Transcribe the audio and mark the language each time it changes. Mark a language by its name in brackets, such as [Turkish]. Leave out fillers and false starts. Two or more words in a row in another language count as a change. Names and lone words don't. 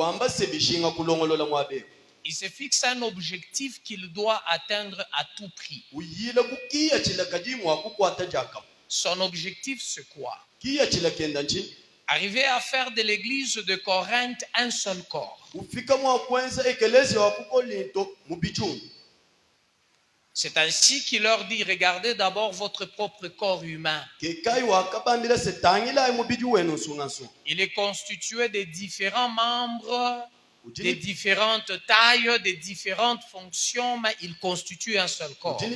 [French] Il se fixe un objectif qu'il doit atteindre à tout prix. Son objectif c'est quoi? Arriver à faire de l'église de Corinthe un seul corps. [Luba-Lulua] ufika mwakwenza ekelezi wakukolinto mubichungu. [French] C'est ainsi qu'il leur dit, regardez d'abord votre propre corps humain. Il est constitué de différents membres, de différentes tailles, de différentes fonctions, mais il constitue un seul corps.